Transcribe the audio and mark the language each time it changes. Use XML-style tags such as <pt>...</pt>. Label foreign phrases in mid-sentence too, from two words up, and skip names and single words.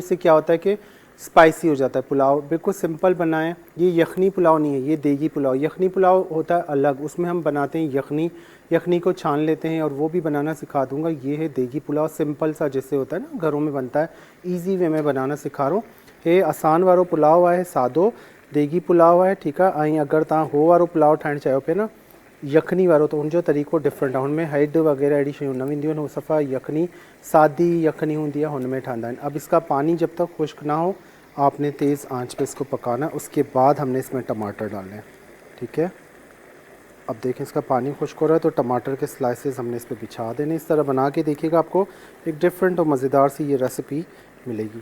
<ur>اس سے کیا ہوتا ہے کہ اسپائسی ہو جاتا ہے پلاؤ. بالکل سمپل بنائیں. یہ یخنی پلاؤ نہیں ہے، یہ دیگی پلاؤ۔ یخنی پلاؤ ہوتا ہے الگ، اس میں ہم بناتے ہیں یخنی کو چھان لیتے ہیں، اور وہ بھی بنانا سکھا دوں گا. یہ ہے دیگی پلاؤ، سمپل سا جیسے ہوتا ہے نا گھروں میں بنتا ہے,</ur> <en>easy way</en> <ur>میں بنانا سکھا رہا ہوں.</ur> <sd>ये आसान वारो पुलाव आहे, सादो।</sd> <ur>دیگی پلاؤ ہے، ٹھیک ہے.</ur> <sd>ऐं अगरि तव्हां हो वारो पुलाव ठाहिणु चाहियो पिया न यखनी वारो, तो उनजो तरीक़ो डिफरेंट आहे। हुनमें हेड वग़ैरह अहिड़ी शयूं न वेंदियूं आहिनि, उहो सफ़ा यखनी सादी यखनी</sd> <ur>ہوتی ہے,</ur> <sd>हुनमें ठहंदा आहिनि।</sd> <ur>اب اس کا پانی جب تک خشک نہ ہو آپ نے تیز آنچ پہ اس کو پکانا. اس کے بعد ہم نے اس میں ٹماٹر ڈالنے ہیں، ٹھیک ہے. اب دیکھیں اس کا پانی خشک ہو رہا ہے تو ٹماٹر کے سلائسز ہم نے اس پر بچھا دینے. اس طرح بنا کے دیکھیے گا، آپ کو ایک ڈفرنٹ اور مزیدار سی یہ ریسیپی ملے گی.</ur>